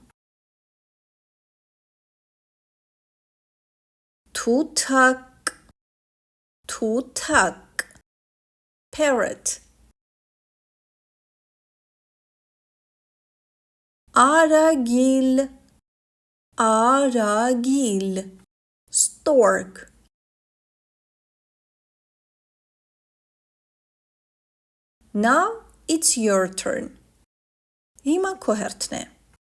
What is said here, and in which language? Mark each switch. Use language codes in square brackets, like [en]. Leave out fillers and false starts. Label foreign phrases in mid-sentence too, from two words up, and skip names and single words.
[hy] Թութակ Parrot. Արագիլ Stork. [en] Now it's your turn. [hy] Հիմա քո հերթն է։